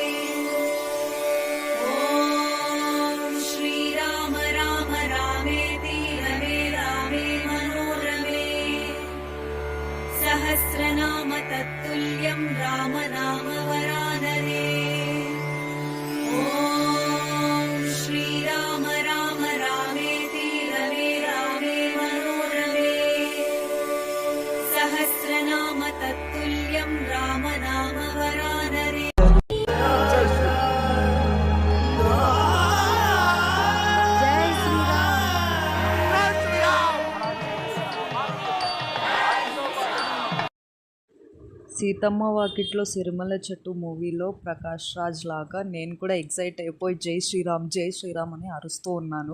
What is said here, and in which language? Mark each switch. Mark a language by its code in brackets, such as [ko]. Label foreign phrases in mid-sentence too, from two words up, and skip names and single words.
[sa] सहस्रनाम तत्तुल्यं राम नाम वरानने। ॐ श्रीराम राम रामेति रमे रामे मनोरमे। सहस्रनाम तत्तुल्यं राम नाम वरानने। [te] సీతమ్మ వాకిట్లో సిరిమల్ల చెట్టు మూవీలో ప్రకాష్ రాజ్ లాగా నేను కూడా ఎక్సైట్ అయిపోయి జై శ్రీరామ్ అని అరుస్తూ ఉన్నాను.